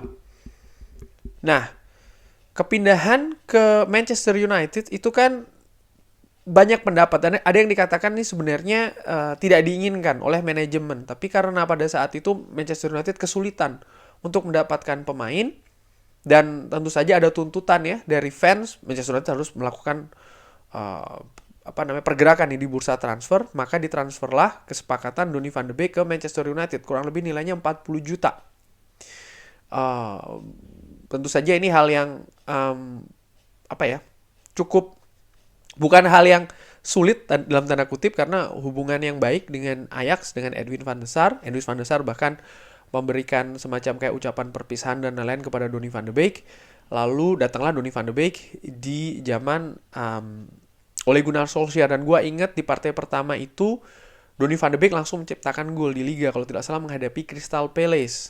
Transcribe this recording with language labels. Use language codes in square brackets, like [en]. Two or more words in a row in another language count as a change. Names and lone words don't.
[id] Nah, kepindahan ke Manchester United itu kan banyak pendapat, dan ada yang dikatakan ini sebenarnya tidak diinginkan oleh manajemen, tapi karena pada saat itu Manchester United kesulitan untuk mendapatkan pemain, dan tentu saja ada tuntutan ya dari fans, Manchester United harus melakukan pergerakan di bursa transfer, maka ditransferlah kesepakatan Donny van de Beek ke Manchester United, kurang lebih nilainya 40 juta. Tentu saja ini hal yang cukup, bukan hal yang sulit dalam tanda kutip, karena hubungan yang baik dengan Ajax, dengan Edwin van der Sar. Edwin van der Sar bahkan memberikan semacam kayak ucapan perpisahan dan lain-lain kepada Donny van de Beek. Lalu datanglah Donny van de Beek di zaman Ole Gunnar Solskjaer. Dan gue ingat di partai pertama itu Donny van de Beek langsung menciptakan gol di Liga, kalau tidak salah menghadapi Crystal Palace.